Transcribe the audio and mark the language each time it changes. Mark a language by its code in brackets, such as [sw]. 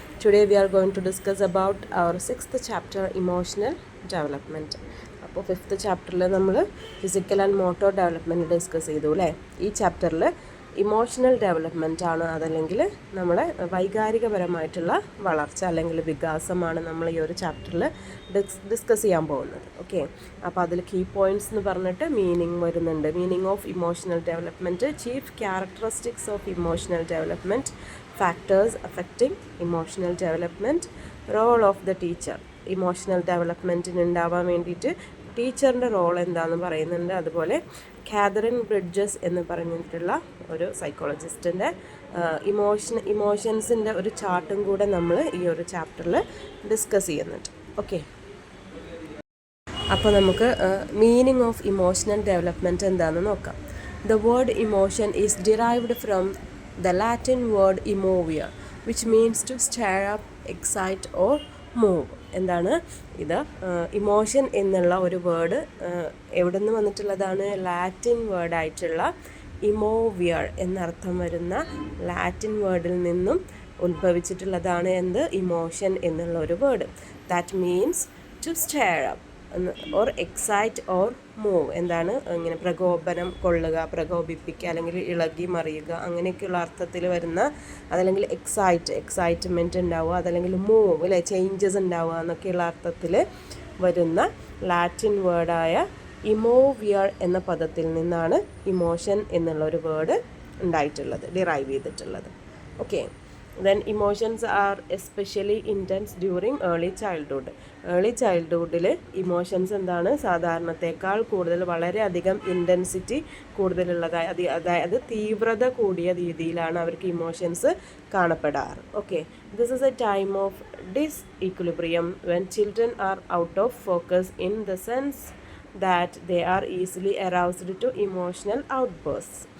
[en] Today we are going to discuss about our sixth chapter, emotional development. [ml] അപ്പോൾ fifth ചാപ്റ്ററിൽ നമ്മൾ physical and motor development discuss ചെയ്തു അല്ലേ. ഈ ചാപ്റ്ററിൽ ഇമോഷണൽ ഡെവലപ്മെൻ്റ് ആണ്, അതല്ലെങ്കിൽ നമ്മുടെ വൈകാരികപരമായിട്ടുള്ള വളർച്ച അല്ലെങ്കിൽ വികാസമാണ് നമ്മൾ ഈ ഒരു ചാപ്റ്ററിൽ ഡിസ്കസ് ചെയ്യാൻ പോകുന്നത്. ഓക്കെ, അപ്പോൾ അതിൽ കീ പോയിൻറ്റ്സ് എന്ന് പറഞ്ഞിട്ട് മീനിങ് വരുന്നുണ്ട്. [en] Meaning of emotional development, chief characteristics of emotional development, factors affecting emotional development, role of the teacher. [ml] Emotional ഡെവലപ്മെൻറ്റിന് ഉണ്ടാവാൻ വേണ്ടിയിട്ട് ടീച്ചറിൻ്റെ റോൾ എന്താണെന്ന് പറയുന്നുണ്ട്. അതുപോലെ കാതറിൻ ബ്രിഡ്ജസ് എന്ന് പറഞ്ഞിട്ടുള്ള ഒരു സൈക്കോളജിസ്റ്റിൻ്റെ ഇമോഷൻസിൻ്റെ ഒരു ചാർട്ടും കൂടെ നമ്മൾ ഈ ഒരു ചാപ്റ്ററിൽ ഡിസ്കസ് ചെയ്യുന്നുണ്ട്. ഓക്കെ, അപ്പോൾ നമുക്ക് മീനിങ് ഓഫ് ഇമോഷണൽ ഡെവലപ്മെൻറ്റ് എന്താണെന്ന് നോക്കാം. [en] The word emotion is derived from the Latin word emovere, which means to stir up, excite or move. [ml] എന്താണ് ഇത്? ഇമോഷൻ എന്നുള്ള ഒരു വേർഡ് എവിടെ നിന്ന് വന്നിട്ടുള്ളതാണ്? ലാറ്റിൻ വേർഡായിട്ടുള്ള ഇമോവിയർ എന്നർത്ഥം വരുന്ന ലാറ്റിൻ വേർഡിൽ നിന്നും ഉത്ഭവിച്ചിട്ടുള്ളതാണ് എന്ത്? [en] emotion [ml] എന്നുള്ള ഒരു [en] Word. That means to stir up or excite or move. [ml] എന്താണ്? ഇങ്ങനെ പ്രകോപനം കൊള്ളുക, പ്രകോപിപ്പിക്കുക, അല്ലെങ്കിൽ ഇളകി മറിയുക, അങ്ങനെയൊക്കെയുള്ള അർത്ഥത്തിൽ വരുന്ന, അതല്ലെങ്കിൽ എക്സൈറ്റ്മെൻറ്റ് ഉണ്ടാവുക, അതല്ലെങ്കിൽ മൂവ് അല്ലെ, ചേഞ്ചസ് ഉണ്ടാവുക എന്നൊക്കെയുള്ള അർത്ഥത്തിൽ വരുന്ന ലാറ്റിൻ വേർഡായ ഇമോവിയർ എന്ന പദത്തിൽ നിന്നാണ് ഇമോഷൻ എന്നുള്ള ഒരു വേർഡ് ഉണ്ടായിട്ടുള്ളത്, ഡിറൈവ് ചെയ്തിട്ടുള്ളത്. [en] Okay, then emotions are especially intense during early childhood. [ml] Early ചൈൽഡ്ഹുഡിൽ emotions എന്താണ്? സാധാരണത്തേക്കാൾ കൂടുതൽ വളരെയധികം ഇൻറ്റൻസിറ്റി കൂടുതലുള്ളതായി, അതായത് തീവ്രത കൂടിയ രീതിയിലാണ് അവർക്ക് emotions കാണപ്പെടാറ്. [en] Okay, this is a time of disequilibrium when children are out of focus in the sense that they are easily aroused to emotional outbursts.